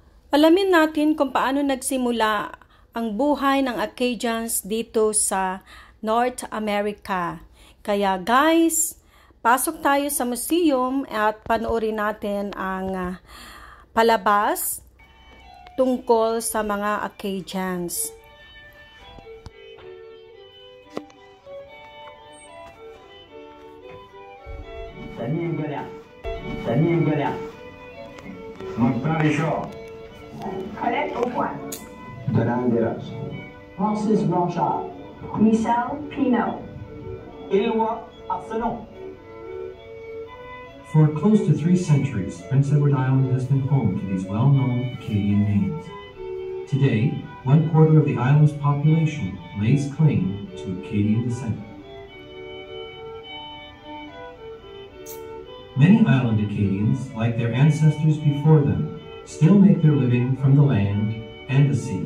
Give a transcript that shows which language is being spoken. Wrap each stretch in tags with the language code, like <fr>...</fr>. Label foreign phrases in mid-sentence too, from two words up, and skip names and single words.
<tl>Alamin natin kung paano nagsimula ang buhay ng Acadians dito sa North America. Kaya guys, pasok tayo sa museum at panoorin natin ang palabas tungkol sa mga Acadians.</tl> <en>Montpellier. Colette au point. Donanderas. Francis Blanchard. Michel Pinot. Éloi Arsenon. For close to 3 centuries, Prince Edward Island has been home to these well-known Acadian names. Today, 1/4 of the island's population lays claim to Acadian descent. Many island Acadians, like their ancestors before them, still make their living from the land and the sea.</en>